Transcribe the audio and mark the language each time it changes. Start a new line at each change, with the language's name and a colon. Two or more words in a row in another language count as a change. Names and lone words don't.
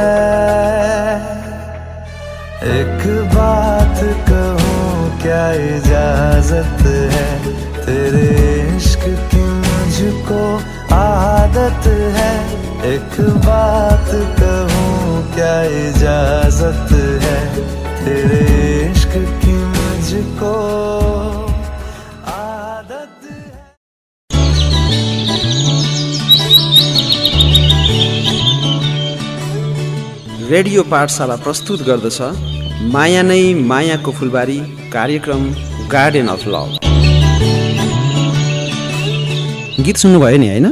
Hindi: एक बात कहूँ क्या इजाजत है, तेरे इश्क की मुझको आदत है। एक बात कहूँ क्या इजाजत है, तेरे इश्क की मुझको आदत है।
Nepali: रेडियो पाठशाला प्रस्तुत गर्दछ माया नै मायाको फुलबारी कार्यक्रम गार्डन अफ लभ। गीत सुन्नुभयो नि होइन?